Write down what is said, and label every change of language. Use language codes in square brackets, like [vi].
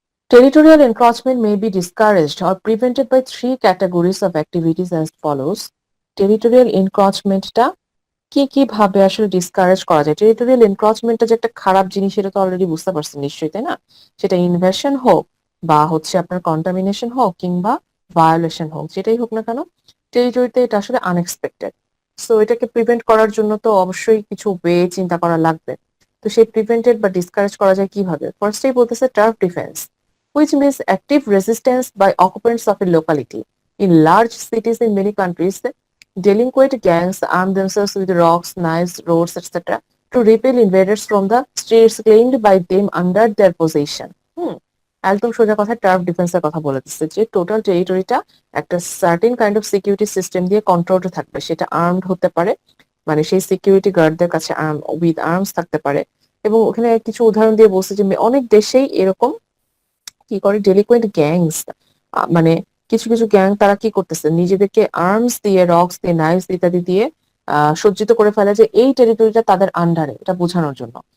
[en] Territorial encroachment may be discouraged or prevented by three categories of activities as follows. [bn] Territorial encroachmentটা কি কি ভাবে আসলে discourage করা যায়? টেরিটোরিয়াল এনক্রচমেন্টটা যে একটা খারাপ জিনিস সেটা তো অলরেডি বুঝতে পারছেন নিশ্চয়ই, তাই না? সেটা ইনভেশন হোক বা হচ্ছে আপনার কন্টামিনেশন হোক কিংবা ভায়োলেশন হোক, যেটাই হোক না কেন, টেরিটরিতে এটা আসলে আনএক্সপেক্টেড। সো এটাকে প্রিভেন্ট করার জন্য তো অবশ্যই কিছু ওয়ে চিন্তা করা লাগবে। তো সেই প্রিভেন্টেড বা ডিসকারেজ করা যায় কিভাবে? ফার্স্টেই বলতেছে turf defence, [en] which means active resistance by occupants of a locality. In large cities in many countries, delinquent gangs arm themselves with rocks, knives, rods, etc. to repel invaders from the streets claimed by them under their possession. [bn] একদম সোজা কথা turf ডিফেন্সের কথা বলে দিচ্ছে যে total টেরিটরিটা একটা certain kind of security system দিয়ে কন্ট্রোলড থাকবে, সেটা আর্মড হতে পারে, মানে সেই সিকিউরিটি গার্ডদের কাছে উইথ আর্মস থাকতে পারে। এবং ওখানে কিছু উদাহরণ দিয়ে বলছে যে অনেক দেশেই এরকম কি করে ডেলিকুয়েন্ট গ্যাংস, মানে কিছু কিছু গ্যাং তারা কি করতেছে, নিজেদেরকে আর্মস দিয়ে, রক্স দিয়ে, নাইফস ইত্যাদি দিয়ে সজ্জিত করে ফেলে যে এই টেরিটরিটা তাদের আন্ডারে, এটা বোঝানোর জন্য।